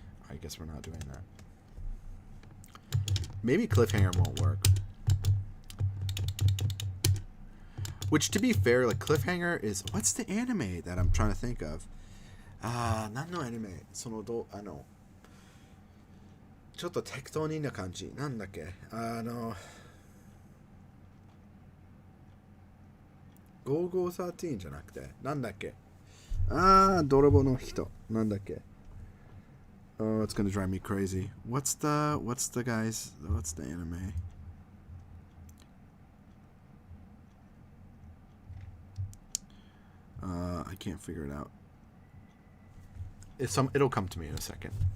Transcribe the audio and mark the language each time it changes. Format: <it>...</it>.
<en>I guess we're not doing that. Maybe Cliffhanger won't work. Which, to be fair, like Cliffhanger is... what's the anime that I'm trying to think of?</en> <ja>何のアニメ？ちょっと適当にな感じ。なんだっけ5513じゃなくて、なんだっけ泥棒の人。なんだっけ</ja> <en>Oh, it's gonna drive me crazy. What's the anime? I can't figure it out. It'll come to me in a second.</en>